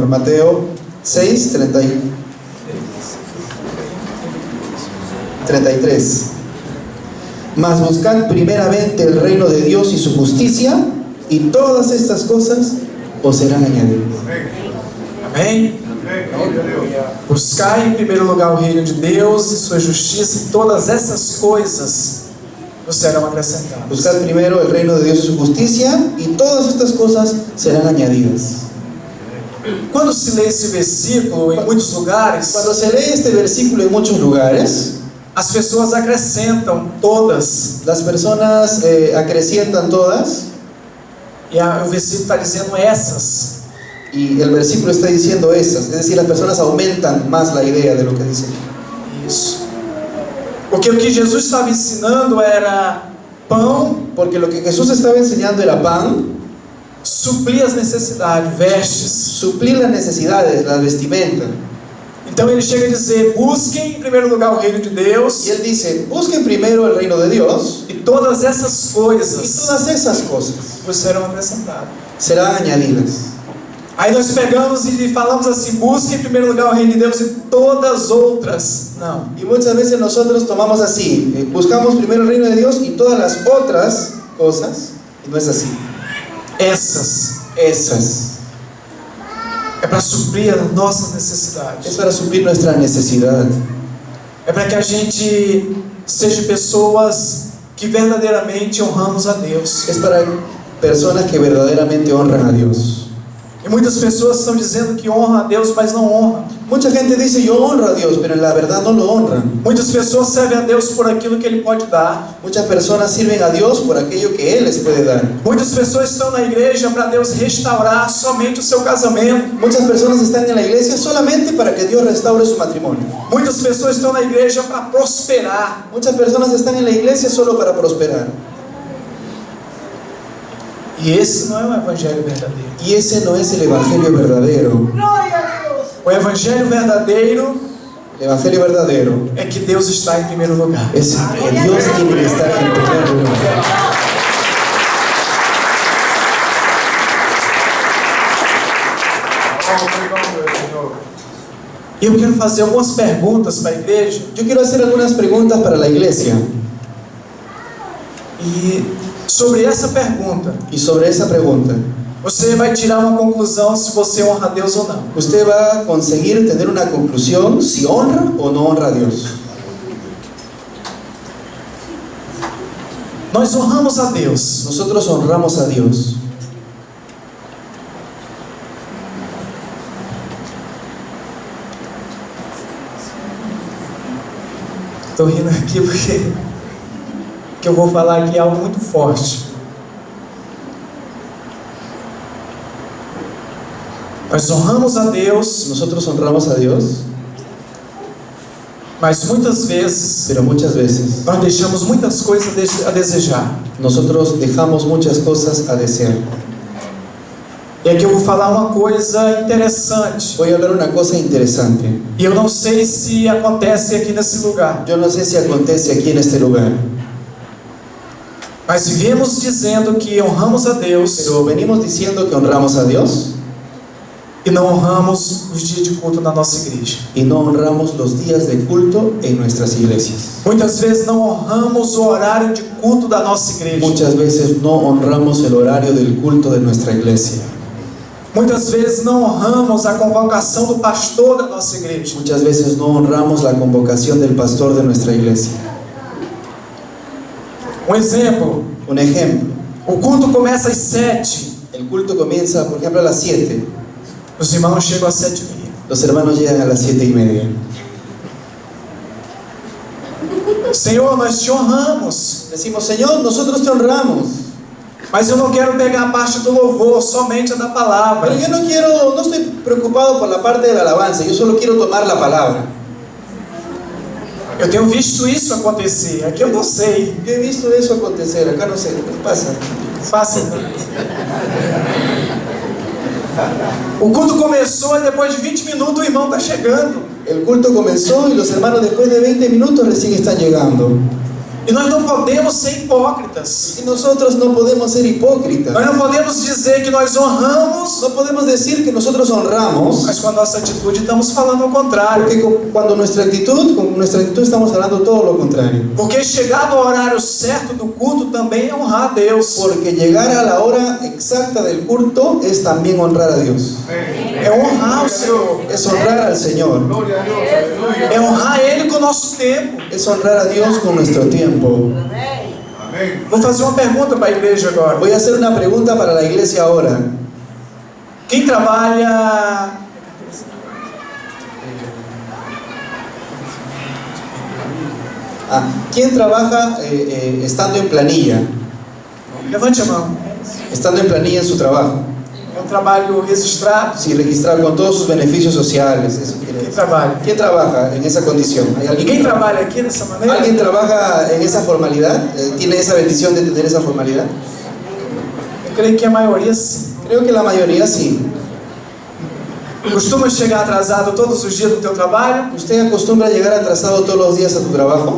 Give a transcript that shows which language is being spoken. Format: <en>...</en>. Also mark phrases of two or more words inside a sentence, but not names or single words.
<es>Mateo 6:33. Mas buscad primeramente el reino de Dios y su justicia, y todas estas cosas os serán añadidas.</es> <pt>Amém? Buscai em primeiro lugar o reino de Deus e sua justiça, e todas essas coisas nos serão acrescentadas.</pt> <es>Buscad primero el reino de Dios y su justicia, y todas estas cosas serán añadidas.</es> <pt>Quando se lê esse versículo em muitos lugares,</pt> <es>Cuando se lee este versículo en muchos lugares,</es> <pt>as pessoas acrescentam todas,</pt> <es>las personas acrecientan todas,</es> <pt>e o versículo está dizendo essas.</pt> <es>y el versículo está diciendo esas, es decir, las personas aumentan más la idea de lo que dice.</es> <pt>Isso. Porque o que Jesus estava ensinando era pão,</pt> <es>Porque lo que Jesús estaba enseñando era pan,</es> <pt>suprir as necessidades, vestes.</pt> <es>suplir las necesidades, la vestimenta.</es> <pt>Então ele chega a dizer: busquem em primeiro lugar o reino de Deus,</pt> <es>Y él dice, busquen primero el reino de Dios,</es> <pt>e todas essas</pt> <es>y</es> <pt>coisas</pt> <es>todas esas cosas</es> <pt>vos serão acrescentadas.</pt> <es>serán añadidas.</es> <pt>Aí nós pegamos e falamos assim: busque em primeiro lugar o reino de Deus e todas as outras. Não.</pt> <es>Y muchas veces nosotros tomamos así, buscamos primero el reino de Dios y todas las otras cosas, y no es así.</es> <pt>Essas</pt> <es>Esas</es> <pt>é para suprir as nossas necessidades.</pt> <es>es para suplir nuestra necesidad.</es> <pt>É para que a gente seja pessoas que verdadeiramente honramos a Deus.</pt> <es>Es para personas que verdaderamente honran a Dios.</es> <pt>E muitas pessoas estão dizendo que honram a Deus, mas não honram.</pt> <es>Mucha gente dice, yo honro a Dios, pero en la verdad no lo honran.</es> <pt>Muitas pessoas servem a Deus por aquilo que Ele pode dar.</pt> <es>Muchas personas sirven a Dios por aquello que Él les puede dar.</es> <pt>Muitas pessoas estão na igreja para Deus restaurar somente o seu casamento.</pt> <es>Muchas personas están en la iglesia solamente para que Dios restaure su matrimonio.</es> <pt>Muitas pessoas estão na igreja para prosperar.</pt> <es>Muchas personas están en la iglesia solo para prosperar.</es> <pt>E esse não é o evangelho verdadeiro.</pt> <es>Y ese no es el evangelio verdadero.</es> <pt>O evangelho verdadeiro</pt> <es>El evangelio verdadero</es> <pt>é que Deus está em primeiro lugar.</pt> <es>es que Dios tiene que estar en primer lugar.</es> <pt>E eu quero fazer algumas perguntas para a igreja.</pt> <es>Yo quiero hacer algunas preguntas para la iglesia.</es> <pt>E sobre essa pergunta,</pt> <es>Y sobre esa pregunta,</es> <pt>você vai tirar uma conclusão se você honra a Deus ou não.</pt> <es>usted va a conseguir tener una conclusión si honra o no honra a Dios.</es> <pt>Nós honramos a Deus,</pt> <es>Nosotros honramos a Dios.</es> <pt>estou rindo aqui porque eu vou falar aqui algo muito forte. Nós honramos a Deus,</pt> <es>Nosotros honramos a Dios,</es> <pt>mas muitas vezes</pt> <es>pero muchas veces</es> <pt>nós deixamos muitas coisas a desejar.</pt> <es>nosotros dejamos muchas cosas a desear.</es> <pt>E aqui eu vou falar uma coisa interessante.</pt> <es>Voy a hablar una cosa interesante.</es> <pt>E eu não sei se acontece aqui nesse lugar.</pt> <es>Yo no sé si acontece aquí en este lugar,</es> <pt>Mas vivemos dizendo que honramos a Deus</pt> <es>pero venimos diciendo que honramos a Dios</es> <pt>e não honramos os dias de culto na nossa igreja.</pt> <es>y no honramos los días de culto en nuestras iglesias.</es> <pt>Muitas vezes não honramos o horário de culto da nossa igreja.</pt> <es>Muchas veces no honramos el horario del culto de nuestra iglesia.</es> <pt>Muitas vezes não honramos a convocação do pastor da nossa igreja.</pt> <es>Muchas veces no honramos la convocación del pastor de nuestra iglesia.</es> <pt>Um exemplo,</pt> <es>Un ejemplo,</es> <pt>o culto começa às 7.</pt> <es>el culto comienza, por ejemplo, a las 7.</es> <pt>Os irmãos chegam às 7h30.</pt> <es>Los hermanos llegan a las 7:30.</es> <pt>Senhor, nós te honramos,</pt> <es>Decimos, Señor, nosotros te honramos,</es> <pt>mas eu não quero pegar a parte do louvor, somente a da palavra.</pt> <es>pero yo no estoy preocupado por la parte de la alabanza, yo solo quiero tomar la palabra.</es> <pt>Eu tenho visto isso acontecer, aqui eu não sei.</pt> <es>Yo he visto eso acontecer, acá no sé, ¿qué pasa? Fácil.</es> <pt>O culto começou e depois de 20 minutos o irmão está chegando.</pt> <es>El culto comenzó y los hermanos después de 20 minutos recién están llegando.</es> <pt>E nós não podemos ser hipócritas.</pt> <es>Y nosotros no podemos ser hipócritas.</es> <pt>Nós não podemos dizer que nós honramos,</pt> <es>No podemos decir que nosotros honramos,</es> <pt>mas com a nossa atitude estamos falando ao contrário.</pt> <es>porque con nuestra actitud estamos hablando todo lo contrario.</es> <pt>Porque chegar no horário certo do culto também é honrar a Deus.</pt> <es>Porque llegar a la hora exacta del culto es también honrar a Dios.</es> <pt>É honrar o Senhor.</pt> <es>Es honrar al Señor.</es> <pt>É honrar Ele com o nosso tempo.</pt> <es>Es honrar a Dios con nuestro tiempo.</es> <pt>Vou fazer uma pergunta para a igreja agora.</pt> <es>Voy a hacer una pregunta para la iglesia ahora.</es> <pt>Quem trabalha...</pt> <es>¿Quién trabaja estando en planilla?</es> <pt>Levante a mão.</pt> <es>Estando en planilla en su trabajo.</es> <pt>É um trabalho registrado.</pt> <es>Sí, registrado con todos sus beneficios sociales. Eso quiere</es> <pt>Quem</pt> <es>decir.</es> <pt>trabalha?</pt> <es>¿Quién trabaja en esa condición? ¿Hay</es> <pt>E</pt> <es>alguien</es> <pt>quem</pt> <es>que</es> <pt>trabalha aqui dessa maneira?</pt> <es>¿Alguien trabaja en esa formalidad? ¿Tiene esa bendición de tener esa formalidad?</es> <pt>Eu creio que a maioria sim.</pt> <es>Creo que la mayoría sí.</es> <pt>Costuma chegar atrasado todos os dias do teu trabalho?</pt> <es>¿Usted acostumbra a llegar atrasado todos los días a tu trabajo?</es>